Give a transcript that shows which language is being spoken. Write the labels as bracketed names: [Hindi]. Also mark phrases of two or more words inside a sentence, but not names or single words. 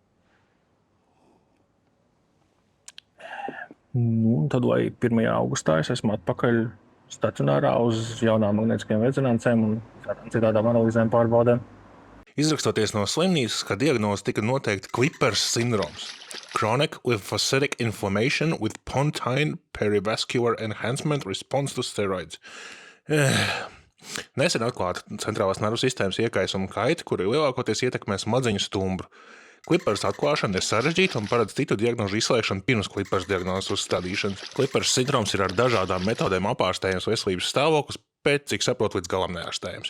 [Latvian] Tad, lai 1. augustā es esmu atpakaļ stacionārā uz jaunām magnētiskajām rezonancēm un citādām analīzēm pārbaudēm. Izrakstoties no slimnīcas, kā diagnoze tika noteikti Klippers sindroms. [English] Chronic lymphocytic inflammation with pontine perivascular enhancement response to steroids. [Latvian] Nesen atklāta centrālās nervu sistēmas iekaisuma kaita, kuri lielākoties ietekmē smadzeņu stumbru. Klippers atklāšana ir sarežģīta un paredz citu diagnožu izslēgšanu pirms Klippers diagnozes uzstādīšanas. Klippers sindroms ir ar dažādām metodēm apārstējams veselības stāvoklis, bet, cik saprotu, līdz galam neārstējams.